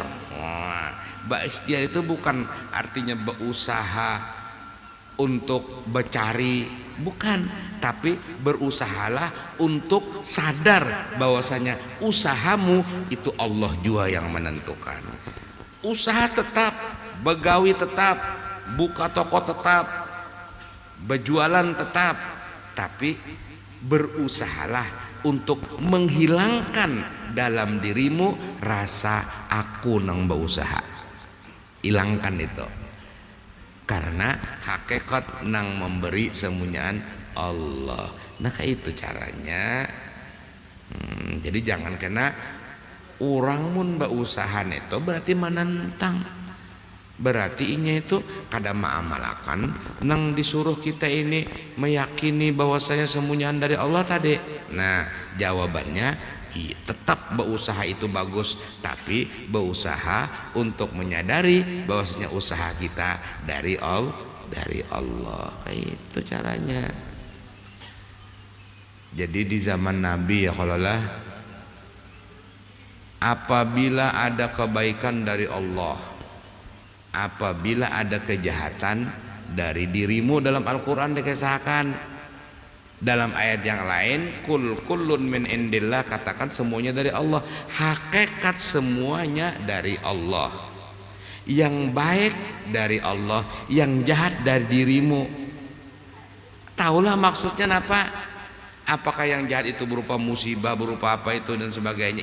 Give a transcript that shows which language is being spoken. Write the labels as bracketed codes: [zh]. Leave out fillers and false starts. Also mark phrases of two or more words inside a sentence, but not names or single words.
[id] Berikhtiar itu bukan artinya berusaha untuk bercari, bukan, tapi berusahalah untuk sadar bahwasanya usahamu itu Allah juga yang menentukan. Usaha tetap, begawi tetap, buka toko tetap, berjualan tetap, tapi berusahalah untuk menghilangkan dalam dirimu rasa aku nang berusaha. Hilangkan itu, karena hakikat nang memberi semuanya Allah. [bjn] Nah kayak itu caranya. Jadi jangan kena orang mun berusaha itu berarti menentang, berarti inya itu kada ma'amalakan nang disuruh kita ini meyakini bahwasanya semuanya dari Allah tadi. [id] Nah jawabannya tetap berusaha itu bagus, tapi berusaha untuk menyadari bahwasanya usaha kita dari Allah. Kayak itu caranya. Jadi di zaman Nabi ya kalau lah, apabila ada kebaikan dari Allah, apabila ada kejahatan dari dirimu, dalam Al-Quran dikisahkan. Dalam ayat yang lain, [ar] كل من عند الله, [id] katakan semuanya dari Allah. Hakikat semuanya dari Allah. Yang baik dari Allah, yang jahat dari dirimu. Taulah maksudnya apa? Apakah yang jahat itu berupa musibah, berupa apa itu dan sebagainya?